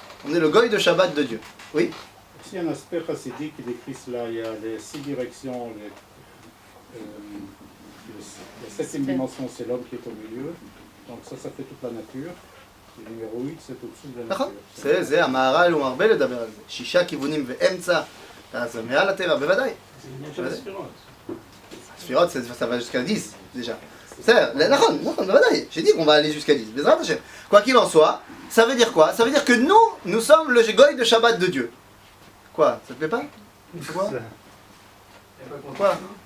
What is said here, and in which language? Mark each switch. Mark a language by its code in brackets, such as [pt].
[fr] On est le Goy de Shabbat de Dieu. Oui? Aussi un aspect chassidique qui décrit cela, il y a les 6 directions, la 7e dimension c'est l'homme qui est au milieu, donc ça fait toute la nature. Le numéro 8 c'est au-dessus de la nature. [he] זה המהר"ל ומרבה לדבר על זה. 6 כיוונים ואמצע, אז מעל הטבע, בוודאי. זה עניין של הספירות. [fr] הספירות, ça va jusqu'à 10 déjà. [he] נכון, בוודאי. [fr] J'ai dit qu'on va aller jusqu'à 10. [he] בעזרת השם. [fr] Quoi qu'il en soit, ça veut dire quoi? Ça veut dire que nous sommes le Goy de Shabbat de Dieu. Quoi? Ça te plaît pas? Quoi? Quoi?